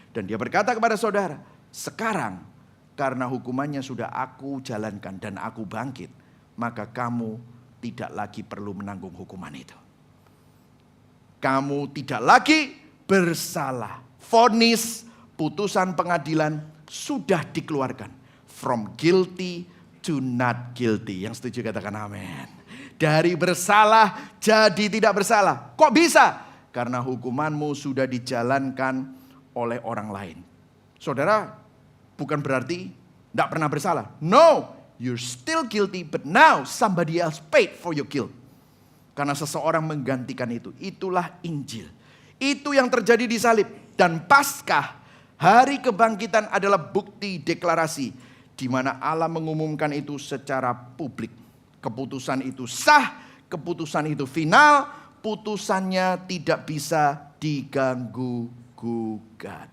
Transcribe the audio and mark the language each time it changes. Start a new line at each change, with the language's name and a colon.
Indonesian: Dan dia berkata kepada saudara, sekarang karena hukumannya sudah aku jalankan dan aku bangkit, maka kamu tidak lagi perlu menanggung hukuman itu. Kamu tidak lagi bersalah. Vonis putusan pengadilan sudah dikeluarkan.
English: From guilty to not guilty.
Indonesian: Yang setuju katakan amin. Dari bersalah jadi tidak bersalah. Kok bisa? Karena hukumanmu sudah dijalankan oleh orang lain. Saudara, bukan berarti tidak pernah bersalah.
English: No, you're still guilty, but now somebody else paid for your guilt.
Indonesian: Karena seseorang menggantikan itu. Itulah Injil. Itu yang terjadi di salib. Dan Paskah, hari kebangkitan adalah bukti deklarasi. Di mana Allah mengumumkan itu secara publik. Keputusan itu sah, keputusan itu final, putusannya tidak bisa diganggu gugat.